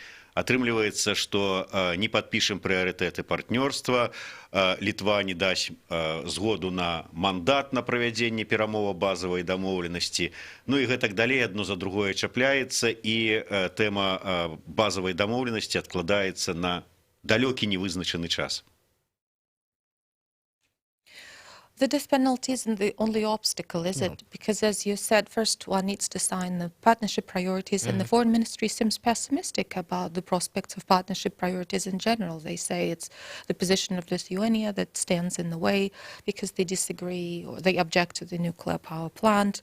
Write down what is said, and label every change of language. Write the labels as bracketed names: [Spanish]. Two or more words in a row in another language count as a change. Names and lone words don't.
[Belarusian] Атрымліваецца, што не падпішам прыярытэты партнёрства, Літва не дасць згоду на мандат на правядзенне перамоваў базавай дамоўленасці. Ну і гэтак далей адно за другое чапляецца, і тэма базавай дамоўленасці адкладаецца на далёкі невызначаны час. [English] The death penalty isn't the only obstacle, is it? Because as you said, first one needs to sign the partnership priorities, and the foreign ministry seems pessimistic about the prospects of partnership priorities in general. They say it's the position of Lithuania that stands in the way because they disagree or they object to the nuclear power plant.